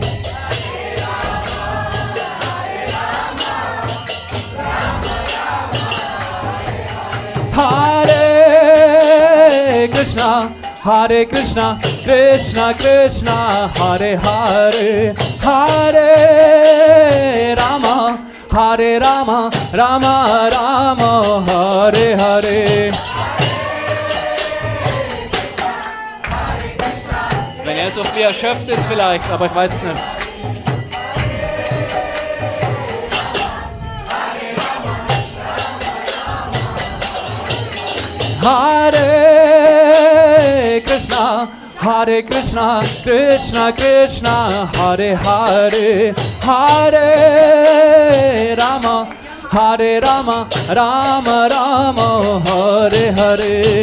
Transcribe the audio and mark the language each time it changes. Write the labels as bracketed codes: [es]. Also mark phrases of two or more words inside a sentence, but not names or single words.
[sa] Hare Krishna, Krishna Krishna, Hare Hare, Hare Rama, Rama Rama, Hare Hare. [de] Wenn er so viel erschöpft ist vielleicht, aber ich weiß es nicht. [sa] Hare Krishna, Krishna Krishna, Hare Hare, Hare Rama, Rama Rama, Hare Hare.